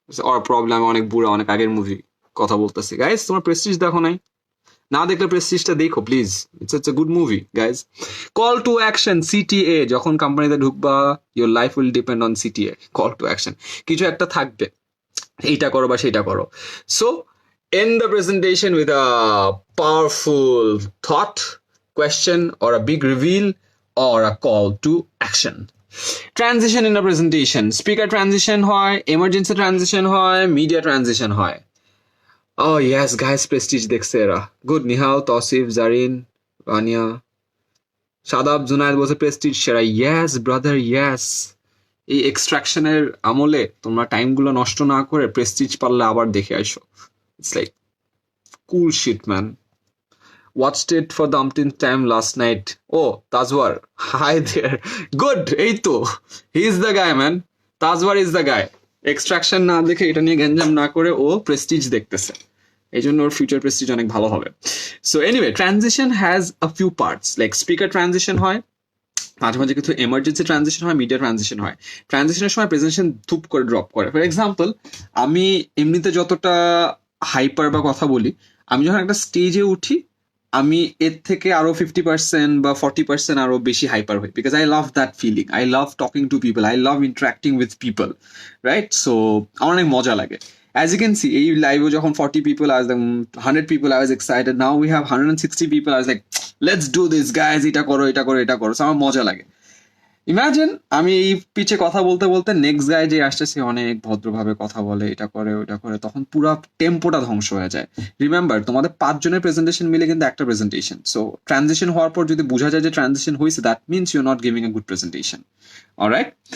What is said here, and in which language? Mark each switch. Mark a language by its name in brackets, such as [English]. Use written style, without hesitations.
[English] or problem [Bangla] অনেক বুড়া, অনেক আগের মুভি কথা বলতেছি গাইস, তোমরা প্রেস্টিজ দেখো নাই? না দেখলে প্রেস্টিজটা দেখো please, [English] It's a good movie guys. Call to action, CTA, [Bangla] যখন কোম্পানিতে ঢুকবা [English] your life will depend on CTA, call to action, [Bangla] কিছু একটা থাকবে, এইটা করো বা সেইটা করো। [English] So end the presentation with a powerful thought, question, or a big reveal, or a call to action. Transition in a presentation, speaker transition হয়, emergency transition হয়, media transition হয়। Oh yes guys, Prestige [Bangla] দেখছে এরা, [English] good, Nihal, Tasif, Zarin, Rania, Sadab, Junaid [Bangla] বলছে Prestige সেরা, [English] yes brother yes। [Bangla] এই এক্সট্রাকশনের আমলে তোমরা টাইমগুলো নষ্ট না করে প্রেস্টিজ পারলে আবার দেখে আসো। [English] It's like cool shit, man. Watched it for the umpteenth time last night. Oh, Tazwar. Hi there. Good. [Bangla] এই তো. [English] He is the guy, man. Tazwar is the guy. [Bangla] Extraction না দেখে, এটা নিয়ে গেঞ্জাম না করে ও প্রেস্টিজ দেখতেছে। এই জন্য ওর ফিউচার প্রেস্টিজ অনেক ভালো হবে। [English] So anyway, transition has a few parts. [Bangla] Like speaker transition হয়, মাঝে মাঝে কিছু এমার্জেন্সি ট্রানজিশন হয়, মিডিয়া ট্রানজিশন হয়। ট্রানজিশনের সময় প্রেজেন্টেশন ধুপ করে ড্রপ করে। [English] for example, [Bangla] আমি এমনিতে যতটা হাইপার বা কথা বলি, আমি যখন একটা স্টেজে উঠি, আমি এর থেকে আরো 50% বা 40% আরো বেশি হাইপার হই, [English] Because I love that feeling, I love talking to people, I love interacting with people, right? [Bangla] So আমার অনেক মজা লাগে। [English] As you can see, [Bangla] এই লাইভে যখন [English] 40 people, I was like 100 people, I was excited. Now we have 160 people, I was like, let's do this guys, [Bangla] এটা করো এটা করো এটা করো। [English] So [Bangla] আমার মজা লাগে। ইমাজিন আমি এই পিছে কথা বলতে বলতে নেক্সট গাই যে আসছে সে অনেক ভদ্রভাবে কথা বলে, এটা করে ওটা করে, তখন পুরো টেম্পোটা ধ্বংস হয়ে যায়। রিমেম্বার, তোমাদের 5 জনের প্রেজেন্টেশন মিলে কিন্তু একটা প্রেজেন্টেশন। সো ট্রানজিশন হওয়ার পর যদি বোঝা যায় যে ট্রানজিশন হয়েছে, [English] That means you are not giving a good presentation. Alright?